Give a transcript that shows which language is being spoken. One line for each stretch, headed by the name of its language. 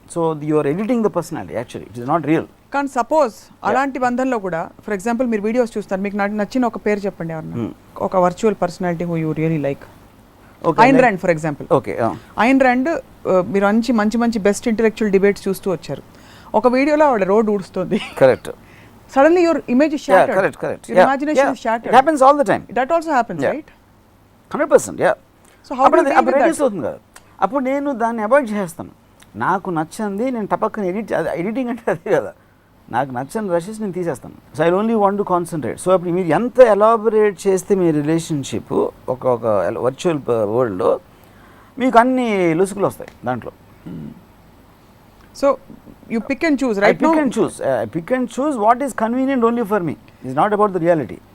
English: So you're editing the personality, actually it is not real.
Telugu: కానీ suppose అలాంటి బంధంలో కూడా ఫర్ ఎగ్జాంపుల్ మీరు వీడియోస్ చూస్తారు, మీకు నచ్చిన ఒక పేరు చెప్పండి ఎవరన్నా, ఒక virtual personality
English: Who you really like. Ayn Rand for example. Okay,
Telugu: Ayn Rand మీరు మంచి బెస్ట్ ఇంటెలెక్చువల్ డిబేట్స్ చూస్తూ వచ్చారు. ఒక వీడియోలో ఆవిడ road ఊడుస్తుంది.
English: Correct. Suddenly your image is shattered. Correct. Your imagination is shattered. It happens all the time. That also happens, right? 100%, yeah. So how do you deal with that?
Telugu: అవుతుంది కదా. అప్పుడు నేను దాన్ని అవాయిడ్ చేస్తాను. నాకు నచ్చింది నేను టపక్కన ఎడిటింగ్ అంటే అదే కదా, నాకు నచ్చని రషెస్ నేను తీసేస్తాను.
English: So I only want to concentrate.
Telugu: So అప్పుడు మీరు ఎంత ఎలాబొరేట్ చేస్తే మీ రిలేషన్షిప్ ఒక వర్చువల్ వరల్డ్లో మీకు అన్ని లుసుకులు వస్తాయి దాంట్లో.
English: So you pick and choose, right? I pick and choose what is convenient only for me. It's not about the reality.